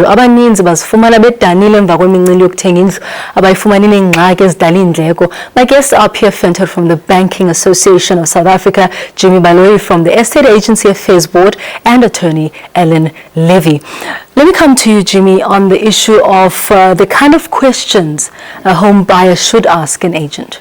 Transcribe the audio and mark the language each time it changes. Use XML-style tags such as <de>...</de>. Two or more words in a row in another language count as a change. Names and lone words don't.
<xh>Abaninzi bazifumana bedanile emva kwemincili yokuthenga indlu, abayifumani neengxaki ezidala iindleko.</xh> <en>My guests are Pierre Venter from the Banking Association of South Africa, Jimmy Baloyi from the Estate Agency Affairs Board, and attorney Levy. Let me come to you, Jimmy, on the issue of the kind of questions a home buyer should ask an agent.</en>